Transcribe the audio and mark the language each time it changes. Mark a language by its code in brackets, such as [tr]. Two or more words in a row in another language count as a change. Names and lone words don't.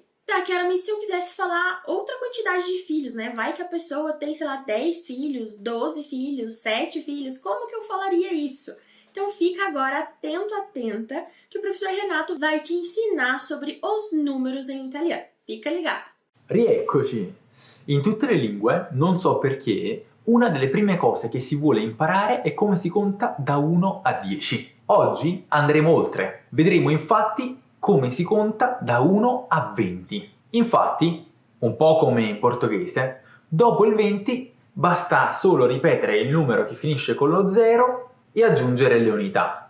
[pt] Tá, Kiara, mas se eu quisesse falar outra quantidade de filhos, né? Vai que a pessoa tem, sei lá, 10 filhos, 12 filhos, 7 filhos, como que eu falaria isso? Então, fica agora atenta, que o professor Renato vai te ensinar sobre os números em italiano. Fica ligado! [it] Rieccoci! In tutte le lingue, non so perché, una delle prime cose che si vuole imparare è come si conta da 1 a 10. Oggi andremo oltre. Vedremo infatti come si conta da 1 a 20. Infatti, un po' come in portoghese, dopo il 20 basta solo ripetere il numero che finisce con lo 0 e aggiungere le unità.